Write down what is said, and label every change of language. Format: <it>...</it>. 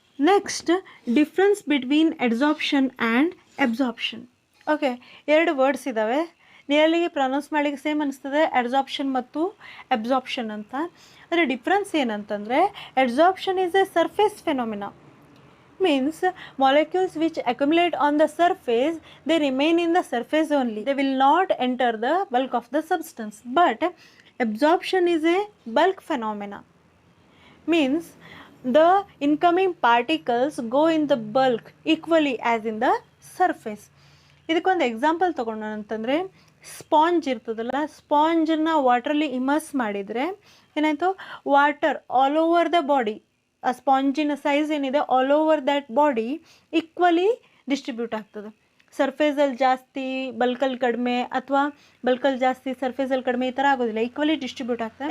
<en>Next, difference between adsorption and absorption.</en> <kn>Okay, ಎರಡು words ಇದ್ದಾವೆ, ನಿಯರ್ಲಿಗೆ pronounce ಮಾಡಲಿಕ್ಕೆ ಸೇಮ್ ಅನಿಸ್ತದೆ, ಅಡ್ಸಾರ್ಪ್ಷನ್ ಮತ್ತು ಅಬ್ಸಾರ್ಪ್ಷನ್ ಅಂತ. ಅದರ ಡಿಫ್ರೆನ್ಸ್ ಏನಂತಂದರೆ,</kn> <en>Adsorption is a surface phenomena. Means molecules which accumulate on the surface, they remain in the surface only, they will not enter the bulk of the substance. But absorption is a bulk phenomena. Means the incoming particles go in the bulk equally as in the surface.</en> <kn>ಇದಕ್ಕೊಂದು example ತೊಗೊಂಡು ಅಂತಂದರೆ, sponge ಇರ್ತದಲ್ಲ, ಸ್ಪಾಂಜನ್ನು ವಾಟ್ರಲ್ಲಿ immerse ಮಾಡಿದರೆ ಏನಾಯಿತು,</kn> <en>water all over the body,</en> <kn>ಆ ಸ್ಪಾಂಜಿನ size ಏನಿದೆ</kn> <en>all over that body</en> <kn>equally distribute ಆಗ್ತದೆ. ಸರ್ಫೇಸಲ್ಲಿ ಜಾಸ್ತಿ ಬಲ್ಕಲ್ಲಿ ಕಡಿಮೆ ಅಥವಾ ಬಲ್ಕಲ್ಲಿ ಜಾಸ್ತಿ ಸರ್ಫೇಸಲ್ಲಿ ಕಡಿಮೆ ಈ ಥರ ಆಗೋದಿಲ್ಲ, ಈಕ್ವಲಿ ಡಿಸ್ಟ್ರಿಬ್ಯೂಟ್ ಆಗ್ತದೆ.</kn>